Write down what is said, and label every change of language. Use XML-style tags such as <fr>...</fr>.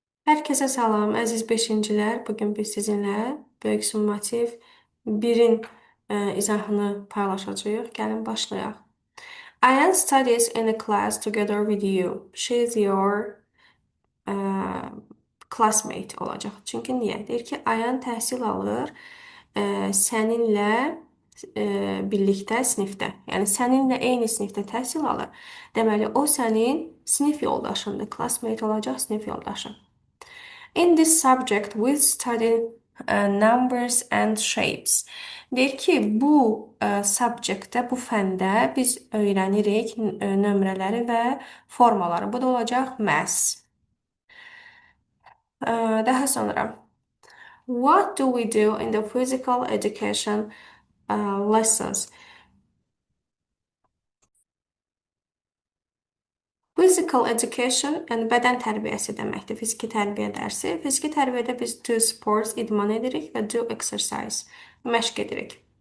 <az>Herkese salam, əziz beşincilər. Bugün biz sizinlə böyük summativ 1-in izahını paylaşacağıq. Gəlin başlayaq.</az> <en>Ayan studies in a class together with you. She is your e, classmate</en> <az>olacaq. Çünki niyə? Deyir ki, Ayan təhsil alır səninlə birlikdə sinifdə. Yəni səninlə eyni sinifdə təhsil alır. Deməli, o sənin sinif yoldaşındır. Classmate olacaq, sinif yoldaşın.</az> <en>In this subject, we study numbers and shapes.</en> <az>Deyir ki, bu subjectdə, bu fəndə biz öyrənirik nömrələri və formaları. Bu da olacaq maths. Daha sonra,</az> <en>what do we do in the physical education lessons?</en> <az>Physical education, yəni bədən tərbiyəsi deməkdir. Fiziki tərbiyə dərsi. Fiziki tərbiyədə biz</az> <en>do sports</en> <az>idman edirik və</az> <en>do exercise</en> <az>məşq edirik.</az>